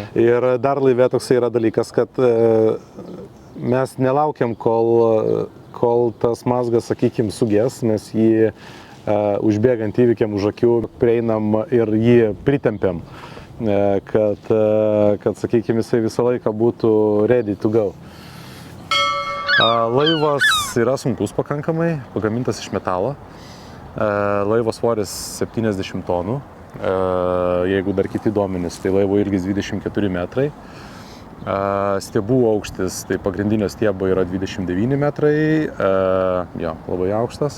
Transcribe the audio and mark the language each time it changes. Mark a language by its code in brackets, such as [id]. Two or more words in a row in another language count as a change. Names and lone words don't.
[lt] Ir dar laive toksai yra dalykas, kad mes nelaukiam, kol tas mazgas, sakykime, suges, mes jį užbėgant įvykiam už akių prieinam ir jį pritempiam, kad sakykime, jisai visą laiką būtų [en] ready to go. [lt] Laivas yra sunkus pakankamai, pagamintas iš metalo. Laivo svoris 70 tonų, jeigu dar kiti duomenys, tai laivo ilgis 24 metrai. Stiebų aukštis, tai pagrindinio stiebo yra 29 metrai, jo, labai aukštas.